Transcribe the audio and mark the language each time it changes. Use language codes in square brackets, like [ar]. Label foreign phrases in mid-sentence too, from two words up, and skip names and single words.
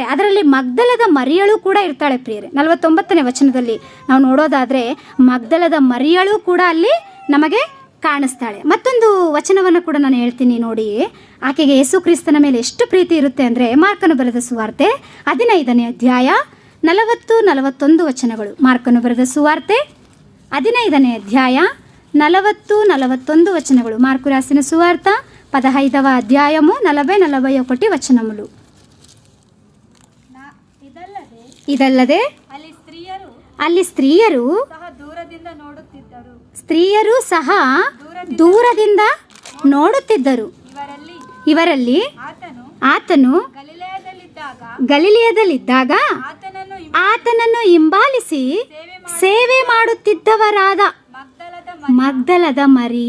[kn] ಅದರಲ್ಲಿ ಮಗ್ದಲದ ಮರಿಯಳು ಕೂಡ ಇರ್ತಾಳೆ ಪ್ರಿಯರೇ. 49ನೇ ವಚನದಲ್ಲಿ ನಾವು ನೋಡೋದಾದರೆ ಮಗ್ದಲದ ಮರಿಯಳು ಕೂಡ ಅಲ್ಲಿ ನಮಗೆ ಕಾಣಿಸ್ತಾಳೆ. ಮತ್ತೊಂದು ವಚನವನ್ನು ಕೂಡ ನಾನು ಹೇಳ್ತೀನಿ ನೋಡಿ. ಆಕೆಗೆ ಯೇಸು ಕ್ರಿಸ್ತನ ಮೇಲೆ ಎಷ್ಟು ಪ್ರೀತಿ ಇರುತ್ತೆ ಅಂದರೆ, ಮಾರ್ಕನು ಬರೆದ ಸುವಾರ್ತೆ 15ನೇ ಅಧ್ಯಾಯ 40-41 ವಚನಗಳು. ಮಾರ್ಕನು ಬರೆದ ಸುವಾರ್ತೆ 15ನೇ ಅಧ್ಯಾಯ 40-41 వచనములు. [te] మార్కు రాసిన సువార్త 15వ అధ్యాయము 40-41 వచనములు. [kn] ಇದಲ್ಲದೆ ಅಲ್ಲಿ ಸ್ತ್ರೀಯರು ಸಹ ದೂರದಿಂದ ನೋಡುತ್ತಿದ್ದರು. ಇವರಲ್ಲಿ ಆತನು ಗಲಿಲಿಯದಲ್ಲಿದ್ದಾಗ ಆತನನ್ನು ಹಿಂಬಾಲಿಸಿ ಸೇವೆ ಮಾಡುತ್ತಿದ್ದವರಾದ ಮಗ್ದಲದ ಮರಿಯ.